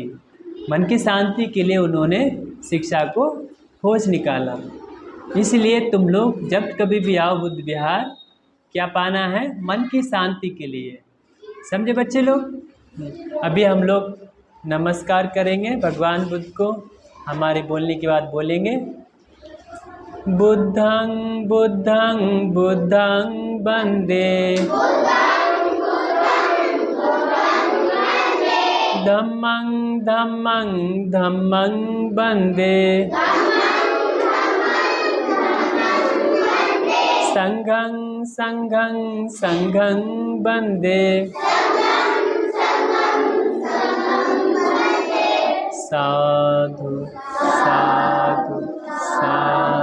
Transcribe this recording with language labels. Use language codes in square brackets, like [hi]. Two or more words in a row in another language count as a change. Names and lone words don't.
[hi] मन की शांति के लिए उन्होंने शिक्षा को खोज निकाला। इसलिए तुम लोग जब कभी भी आओ बुद्ध विहार, क्या पाना है? मन की शांति के लिए। समझे बच्चे लोग? अभी हम लोग नमस्कार करेंगे भगवान बुद्ध को। हमारे बोलने के बाद बोलेंगे, [pi] बुद्धं बुद्धं बुद्धं वंदे, धम्मं धम्मं धम्मं वंदे, संघं संघं संघं वंदे, साधु साधु साधु।